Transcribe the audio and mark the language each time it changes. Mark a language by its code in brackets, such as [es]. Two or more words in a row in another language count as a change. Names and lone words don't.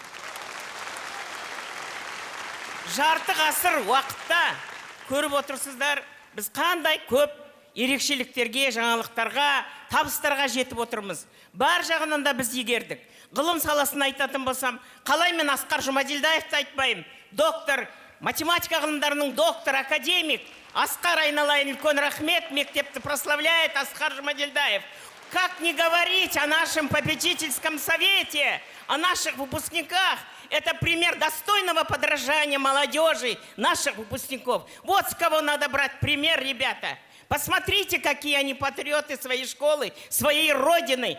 [kk] Жарты ғасыр уақытта көріп отырсыздар, біз қандай көп ерекшеліктерге, жаңалықтарға, табыстарға жетіп отырмыз. Бар жағынан да біз егердік. Ғылым саласын айтатын болсам, қалай мен Асқар Жұмаділдаевты айтпаймын. Доктор, математика ғылымдарының доктор, академик. Асқар, айналайын үлкен рахмет, мектепті прославляет Асқар Жұмаділдаев. [ru] Как не говорить о нашем попечительском совете, о наших выпускниках? Это пример достойного подражания молодежи, наших выпускников. Вот с кого надо брать пример, ребята. Посмотрите, какие они патриоты своей школы, своей родины.